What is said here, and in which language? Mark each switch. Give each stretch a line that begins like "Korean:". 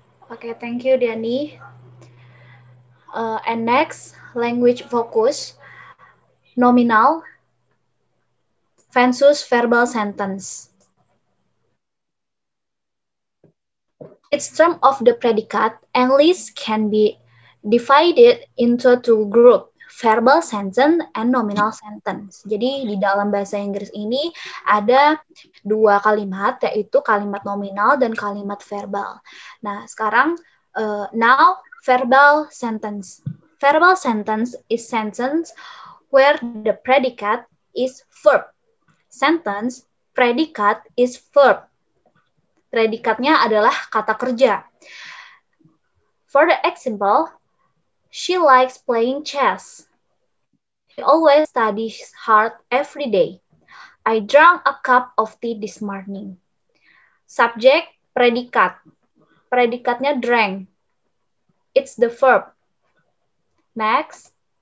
English: Okay, thank you, Dani. And next, language focus, nominal versus verbal sentence. Each term of the predicate and list can be divided into two groups, verbal sentence and nominal sentence.
Indonesian: Jadi di dalam bahasa Inggris ini ada dua kalimat, yaitu kalimat nominal dan kalimat verbal. Nah, sekarang
English: now verbal sentence. Verbal sentence is sentence where the predicate is verb. Sentence, predicate is verb.
Indonesian: Predikatnya adalah kata kerja.
English: For the example, she likes playing chess. She always studies hard every day. I drank a cup of tea this morning. Subject,
Indonesian: predikat. Predikatnya
English: drank. It's the verb. Next.